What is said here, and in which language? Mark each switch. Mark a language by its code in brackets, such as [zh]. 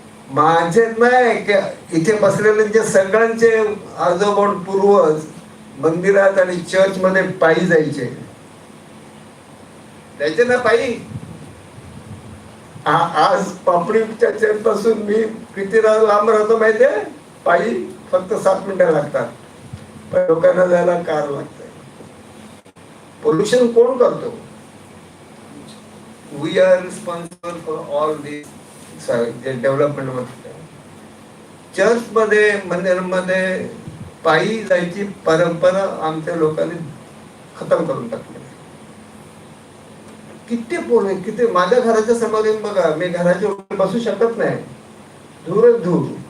[mr] माझे नाही, इथे बसलेले सगळ्यांचे आजोबा पूर्वज मंदिरात आणि चर्च मध्ये पायी जायचे ना, पायी. आज पापडीच्या चर्च पासून मी किती लांब राहतो माहितीये? पायी फक्त 7 मिनिटं लागतात, पण लोकांना जायला कार लागते. पोल्युशन कोण करतो? [en] We are responsible for all this development. [mr] Church मध्ये, मंदिरामध्ये पायी जायची परंपरा आमच्या लोकांनी खतम करून टाकली. किती पोल, किती माझ्या घराच्या समोर येऊन बघा, मी घराच्या वर बसू शकत नाही, धूरच धूर.